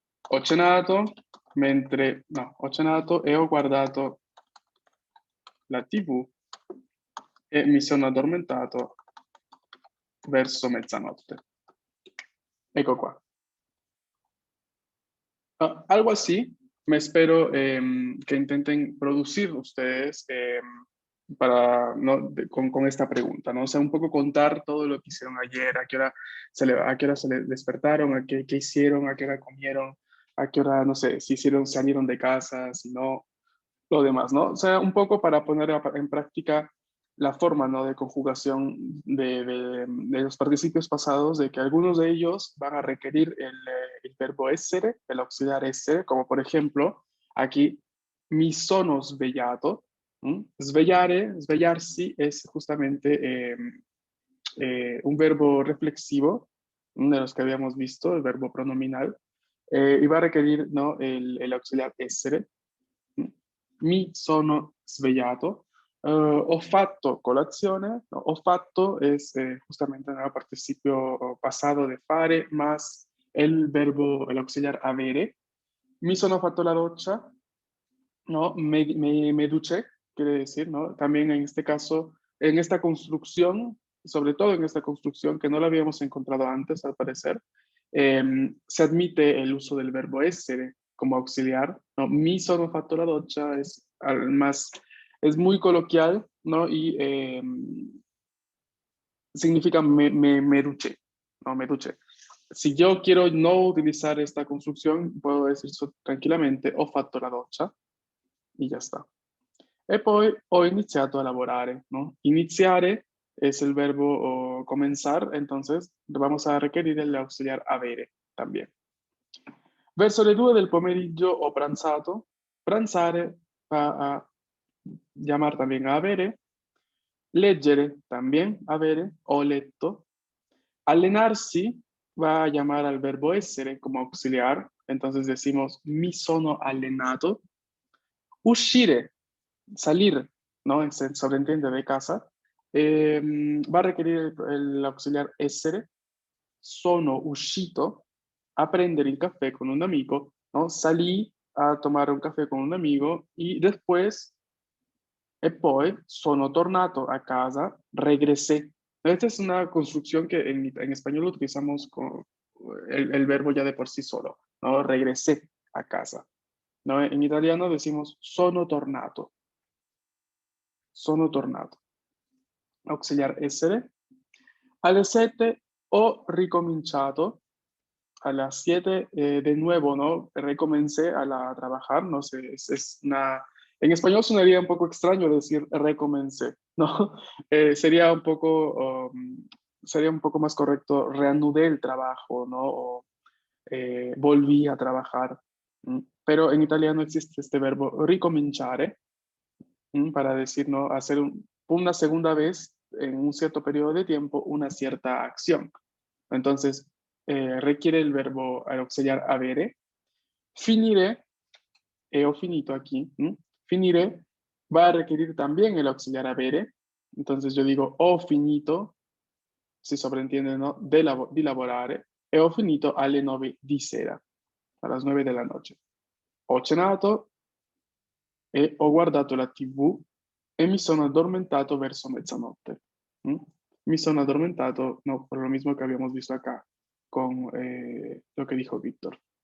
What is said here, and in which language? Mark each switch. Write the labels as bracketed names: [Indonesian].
[Italian] Ho cenato ho cenato e ho guardato la TV e mi sono addormentato verso mezzanotte. Ecco qua. [Spanish] Algo así, me espero que intenten producir ustedes para, ¿no? con esta pregunta, ¿no? O sea, un poco contar todo lo que hicieron ayer, a qué hora se despertaron, qué hicieron, a qué hora comieron, a qué hora, no sé, si hicieron, salieron de casa, si no, lo demás, ¿no? O sea, un poco para poner en práctica la forma, ¿no? De conjugación de los participios pasados, de que algunos de ellos van a requerir el verbo essere, el auxiliar essere, como por ejemplo, aquí, [Italian] mi sono svegliato. [Spanish] Svegliare, svegliarsi es justamente un verbo reflexivo, de los que habíamos visto, el verbo pronominal, y va a requerir, ¿no? El auxiliar essere. [Italian] Mi sono svegliato, ho fatto colazione, [Spanish] no, [Italian] ho fatto [Spanish] es justamente el participio pasado de fare más el verbo, el auxiliar avere. [Italian] Mi sono fatto la doccia, ¿no? [Spanish] Me duché, quiere decir, ¿no? También en este caso, en esta construcción, sobre todo en esta construcción que no la habíamos encontrado antes, al parecer, se admite el uso del verbo essere como auxiliar, ¿no? [Italian] Mi sono fatto la doccia [Spanish] es muy coloquial, ¿no? Y significa me duché, ¿no? Me duché. Si yo quiero no utilizar esta construcción, puedo decir tranquillamente [Italian] ho fatto la doccia [Spanish] y ya está. [Italian] E poi ho iniziato a lavorare, ¿no? [Spanish] Iniziare es el verbo comenzar, entonces vamos a requerir el auxiliar avere también. [Italian] Verso le 2 del pomeriggio ho pranzato. [Spanish] Pranzare va a llamar también a avere. Leggere también avere, [Italian] ho letto. [Spanish] Allenarsi va a llamar al verbo essere como auxiliar, entonces decimos [Italian] mi sono allenato. [Spanish] Uscire, salir, ¿no? Se sobreentiende de casa, va a requerir el auxiliar essere. [Italian] Sono uscito a prendere il caffè con un amico, ¿no? [Spanish] Salí a tomar un café con un amigo y después, [Italian] e poi, sono tornato a casa, [Spanish] regresé. Esta es una construcción que en español utilizamos con el verbo ya de por sí solo, ¿no? Regresé a casa. ¿No? En italiano decimos [Italian] sono tornato. Auxiliar essere. Alle 7 ho ricominciato. [Spanish] A las 7 de nuevo, ¿no? Recomencé a trabajar, no sé, En español sonaría un poco extraño decir recomencé, ¿no? Sería un poco sería un poco más correcto, reanudé el trabajo, ¿no? O volví a trabajar. Pero en italiano existe este verbo ricominciare, para decir, ¿no? Hacer una segunda vez en un cierto periodo de tiempo una cierta acción. Entonces, requiere el verbo auxiliar avere. Finire, [Italian] ho finito [Spanish] aquí, finire va a requerir también el auxiliar avere. Entonces yo digo [Italian] ho finito, [Spanish] si sobreentiende, ¿no? [Italian] Di lavorare, e ho finito alle 9 di sera, [Spanish] a las 9 [Italian] della noche. Ho cenato e ho guardato la TV e mi sono addormentato verso mezzanotte. ¿Mm? Mi sono addormentato, [Spanish] no, por lo mismo que habíamos visto acá con lo que dijo Víctor.